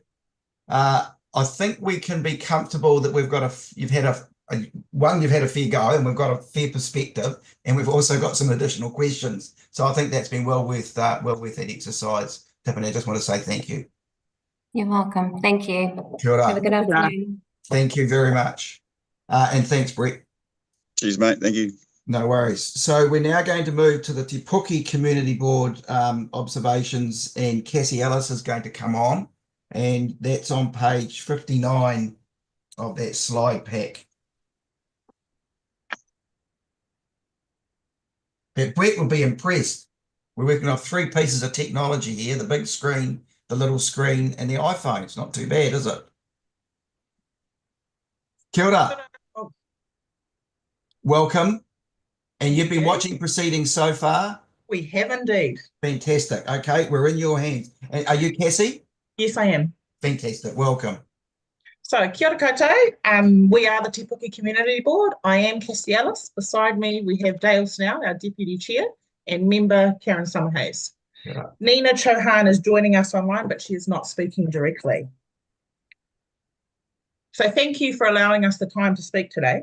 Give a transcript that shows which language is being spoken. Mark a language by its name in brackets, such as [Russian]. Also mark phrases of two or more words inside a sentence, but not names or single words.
[English] I think we can be comfortable that we've got you've had a fair go, and we've got a fair perspective, and we've also got some additional questions. So I think that's been well worth that exercise. Tiffany, I just want to say thank you. You're welcome. Thank you. [Māori] Kia ora. [English] Have a good afternoon. Thank you very much. And thanks, Brett. Cheers, mate. Thank you. No worries. So we're now going to move to the Te Puke Community Board observations, and Cassie Ellis is going to come on, and that's on page 59 of that slide pack. But Brett will be impressed. We're working off 3 pieces of technology here, the big screen, the little screen, and the iPhone. It's not too bad, is it? [Māori] Kia ora. [English] Welcome. And you've been watching proceedings so far? We have indeed. Fantastic. Okay, we're in your hands. And are you Cassie? Yes, I am. Fantastic. Welcome. So, [Māori] kia ora koutou. [English] We are the Te Puke Community Board. I am Cassie Ellis. Beside me, we have Dale Snell, our Deputy Chair, and member Karen Summerhayes. Yeah. Nina Chauhan is joining us online, but she is not speaking directly. So thank you for allowing us the time to speak today.